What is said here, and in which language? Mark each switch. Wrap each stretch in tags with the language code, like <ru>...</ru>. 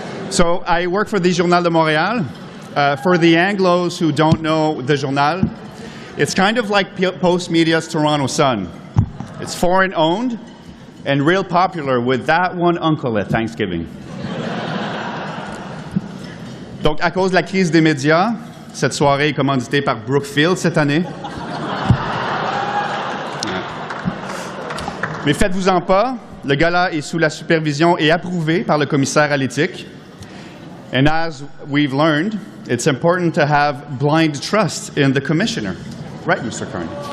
<en>So I work for the Journal de Montréal. For the Anglos who don't know the Journal, it's kind of like Postmedia's Toronto Sun. It's foreign owned and real popular with that one uncle at Thanksgiving.</en> <fr>Donc à cause de la crise des médias, cette soirée est commanditée par Brookfield cette année. Mais faites-vous-en pas, le gala est sous la supervision et approuvé par le commissaire à l'éthique.</fr> <en>And as we've learned, it's important to have blind trust in the commissioner. Right, Mr. Carney?</en>